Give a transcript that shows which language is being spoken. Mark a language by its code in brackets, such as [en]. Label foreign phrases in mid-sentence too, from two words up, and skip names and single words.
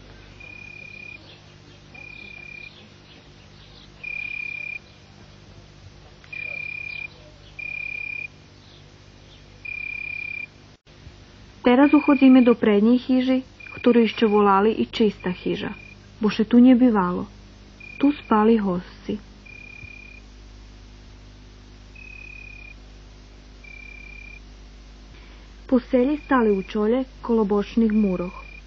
[sk] Teraz uchodzimy do prednjej hiži, ktorú ešte volali i čista hiža, bo še tu nje bivalo. Tu spali hosci. Poseli stali u čolje kolo bočnih muroh.